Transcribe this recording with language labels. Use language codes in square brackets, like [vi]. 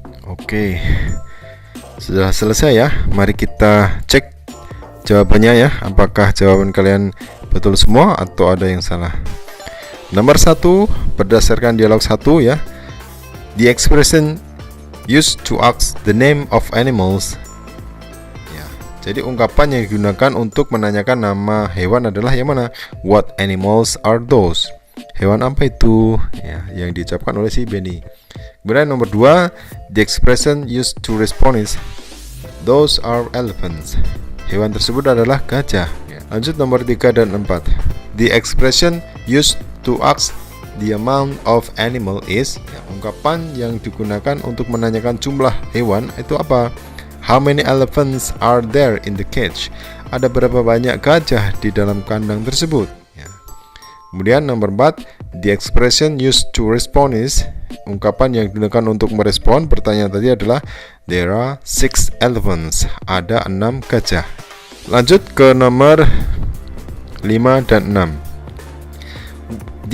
[id] Oke, sudah selesai ya. Mari kita cek jawabannya ya. Apakah jawaban kalian betul semua atau ada yang salah? Nomor 1 berdasarkan dialog 1 ya. [en] The expression used to ask the name of animals. [id] Ya, jadi ungkapan yang digunakan untuk menanyakan nama hewan adalah yang mana? [en] What animals are those? [id] Hewan apa itu? Ya, yang diucapkan oleh si Benny. Kemudian nomor 2, [en] the expression used to respond is those are elephants. [id] Hewan tersebut adalah gajah. Lanjut nomor 3 dan 4. [en] The expression used to ask the amount of animal is, [id] ungkapan yang digunakan untuk menanyakan jumlah hewan itu apa? [en] How many elephants are there in the cage? [id] Ada berapa banyak gajah di dalam kandang tersebut? Kemudian nomor 4, [en] the expression used to respond is, [id] ungkapan yang digunakan untuk merespon pertanyaan tadi adalah [en] there are 6 elephants. [id] Ada 6 gajah. Lanjut ke nomor 5 dan 6.